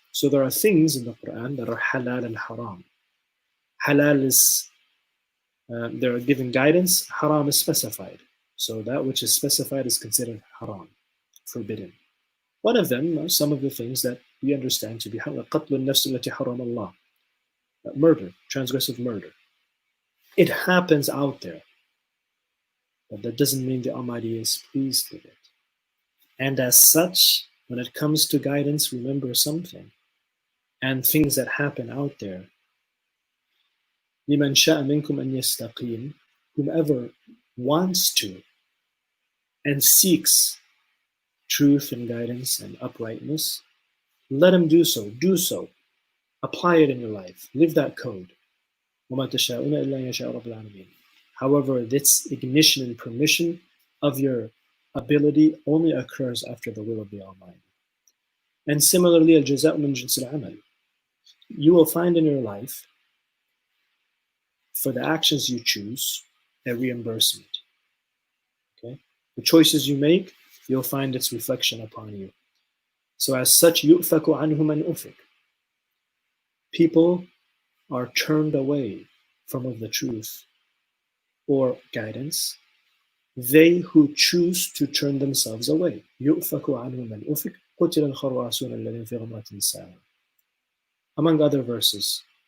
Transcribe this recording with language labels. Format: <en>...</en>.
<en>So there are things in the Quran that are halal and haram. Halal is, they are given guidance, haram is specified. So that which is specified is considered haram, forbidden. One of them are some of the things that we understand to be halal.</en> <ar>قَتْلُ النَّفْسِ الَّتِي حَرَمَ اللَّهُ,</ar> <en>murder, transgressive murder. It happens out there, but that doesn't mean the Almighty is pleased with it. And as such, when it comes to guidance, remember something. And things that happen out there.</en> <ar>لِمَنْ شَاءَ مِنْكُمْ أَنْ يَسْتَقِيمَ,</ar> <en>whomever wants to and seeks truth and guidance and uprightness, let him do so. Do so. Apply it in your life. Live that code.</en> <ar>وَمَا تَشَاءُونَ إِلَّا يَشَاءَ رَبُّ الْعَالَمِينَ.</ar> <en>However, this ignition and permission of your ability only occurs after the will of the Almighty. And similarly,</en> <ar>al-jazā'u min jinsi al-amal.</ar> <en>You will find in your life, for the actions you choose, a reimbursement. Okay? The choices you make, you'll find its reflection upon you. So as such,</en> <ar>يُؤْفَكُ عَنْهُ مَنْ أُفِكَ.</ar> <en>People are turned away from of the truth or guidance, they who choose to turn themselves away.</en> <ar>يُؤْفَكُ عَنْهُ مَنْ أُفِكَ قُتِلَ الْخَرْوَاسُونَ الَّذِينَ فِي غَمْرَةٍ سَاهُونَ.</ar> <en>Among other verses.</en>